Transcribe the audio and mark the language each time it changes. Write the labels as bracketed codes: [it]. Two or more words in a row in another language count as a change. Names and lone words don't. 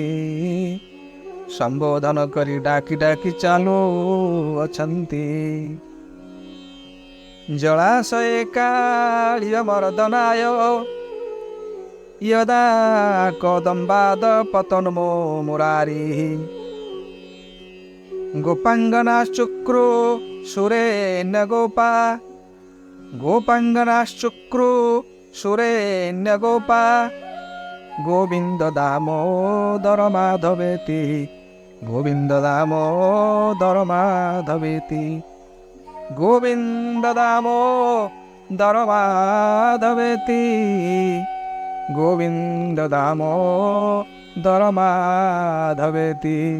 [or] ସମ୍ବୋଧନ କରି ଡାକି ଡାକି ଚାଲୁଅଛନ୍ତି। [sa] ଜଳାଶୟ କାଳିୟ ମର୍ଦନାୟ यदा कदम्बाद पतन्मो मुरारी गोपांगनाश्चुक्रु सुरेण्य गोपा गोपांगनाश्चुक्रु सुरेण्य गोपा गोविंद दामोदर माधवेति गोविंद दामोदर माधवेति गोविंद दामोदर माधवेति गोविंद दामोदर माधवेति।